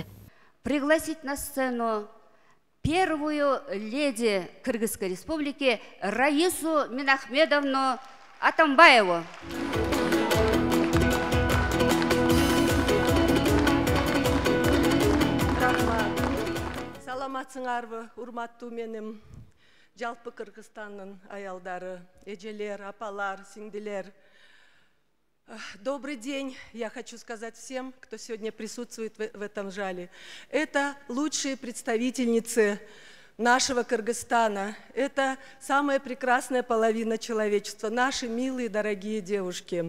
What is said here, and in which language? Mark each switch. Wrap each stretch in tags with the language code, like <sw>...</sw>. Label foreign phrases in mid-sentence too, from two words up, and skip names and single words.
<ru>Пригласить на сцену первую леди Кыргызской республики Раису Минахмедовну Атамбаеву.</ru> <ky>Саламатсыңарбы, урматтуу меним жалпы Кыргызстандын аялдары, эжелер, апалар, сиңдилер.</ky> <ru>Добрый день, я хочу сказать всем, кто сегодня присутствует в этом зале. Это лучшие представительницы нашего Кыргызстана. Это самая прекрасная половина человечества, наши милые, дорогие девушки.</ru>